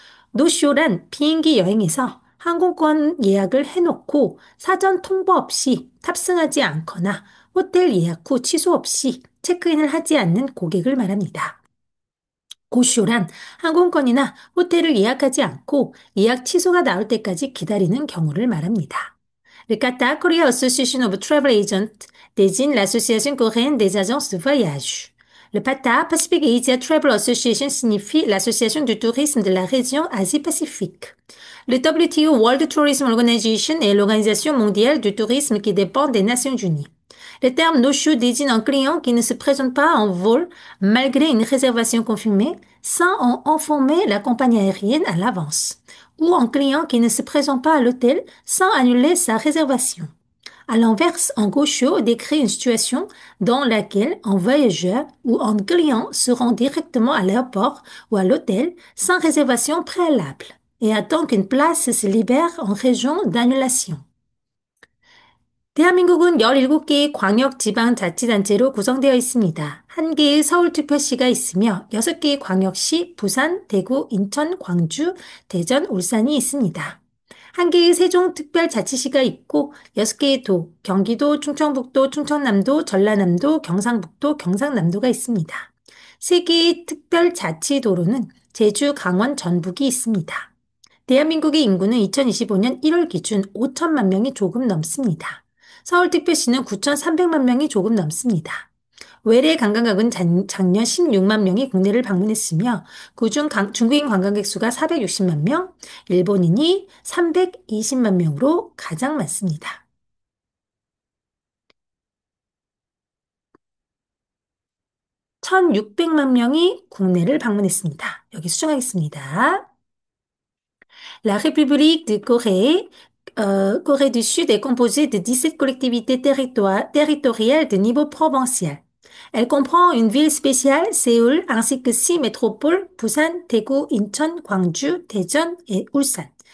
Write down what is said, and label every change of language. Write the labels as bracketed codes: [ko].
[ko] 노쇼란 비행기 여행에서 항공권 예약을 해놓고 사전 통보 없이 탑승하지 않거나 호텔 예약 후 취소 없이 체크인을 하지 않는 고객을 말합니다. 고쇼란 항공권이나 호텔을 예약하지 않고 예약 취소가 나올 때까지 기다리는 경우를 말합니다. [fr] Le CATA, Korea Association of Travel Agents, désigne l'Association coréenne des agences de voyage. Le PATA, Pacific Asia Travel Association, signifie l'Association du tourisme de la région Asie-Pacifique. Le WTO, World Tourism Organization, est l'organisation mondiale du tourisme qui dépend des Nations Unies. Le terme no-show désigne un client qui ne se présente pas en vol malgré une réservation confirmée sans en informer la compagnie aérienne à l'avance, ou un client qui ne se présente pas à l'hôtel sans annuler sa réservation. À l'inverse, un go-show décrit une situation dans laquelle un voyageur ou un client se rend directement à l'aéroport ou à l'hôtel sans réservation préalable et attend qu'une place se libère en région d'annulation. [ko] 대한민국은 17개의 광역지방자치단체로 구성되어 있습니다. 1개의 서울특별시가 있으며 6개의 광역시, 부산, 대구, 인천, 광주, 대전, 울산이 있습니다. 1개의 세종특별자치시가 있고 6개의 도, 경기도, 충청북도, 충청남도, 전라남도, 경상북도, 경상남도가 있습니다. 3개의 특별자치도로는 제주, 강원, 전북이 있습니다. 대한민국의 인구는 2025년 1월 기준 5천만 명이 조금 넘습니다. 서울특별시는 9,300만 명이 조금 넘습니다. 외래 관광객은 작년 16만 명이 국내를 방문했으며 그중 중국인 관광객 수가 460만 명, 일본인이 320만 명으로 가장 많습니다. 1,600만 명이 국내를 방문했습니다. 여기 수정하겠습니다. [fr] La République de Corée, Corée du Sud est composée de 17 collectivités territoriales de niveau provincial. Elle comprend une ville spéciale, Séoul, ainsi que 6 métropoles, Busan, Daegu, Incheon, Gwangju, Daejeon et Ulsan.